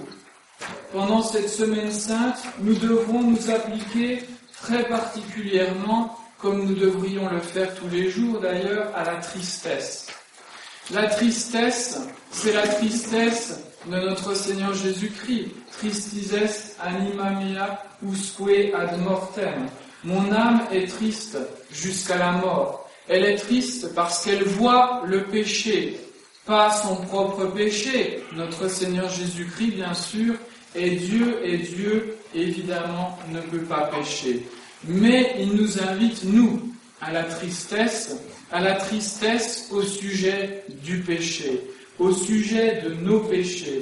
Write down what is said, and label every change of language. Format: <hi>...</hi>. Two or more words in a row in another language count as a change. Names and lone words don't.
<fr>Pendant cette semaine sainte, nous devrons nous appliquer très particulièrement, comme nous devrions le faire tous les jours d'ailleurs, à la tristesse. La tristesse, c'est la tristesse de notre Seigneur Jésus-Christ.</fr> <la>Tristis est anima mea usque ad mortem.</la> <fr>Mon âme est triste jusqu'à la mort. Elle est triste parce qu'elle voit le péché, pas son propre péché. Notre Seigneur Jésus-Christ, bien sûr, est Dieu, et Dieu, évidemment, ne peut pas pécher. Mais il nous invite, nous, à la tristesse au sujet du péché, au sujet de nos péchés.</fr>